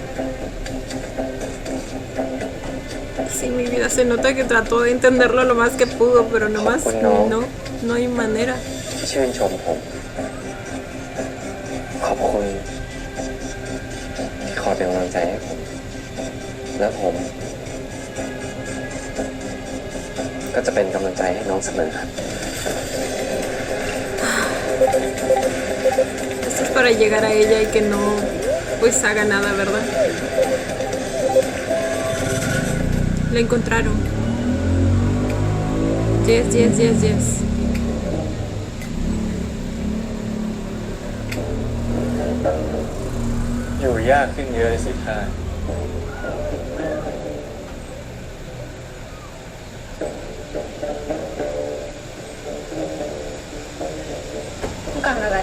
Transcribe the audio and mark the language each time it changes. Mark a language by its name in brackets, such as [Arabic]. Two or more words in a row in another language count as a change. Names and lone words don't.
[Spanish] Sí, mi vida, se nota que trató de entenderlo lo más que pudo, pero nomás no hay manera. [Thai] ที่ชื่นชมผม ขอบคุณที่คอยเป็นกำลังใจให้ผม และผม ก็จะเป็นกำลังใจให้น้องเสมอครับ [Spanish] Esto es para llegar a ella y que no pues haga nada, ¿verdad? La encontraron. [English] Yes, yes, yes, yes. [Thai] อยู่ยากขึ้นเยอะเลยสิท่า ต้องการอะไร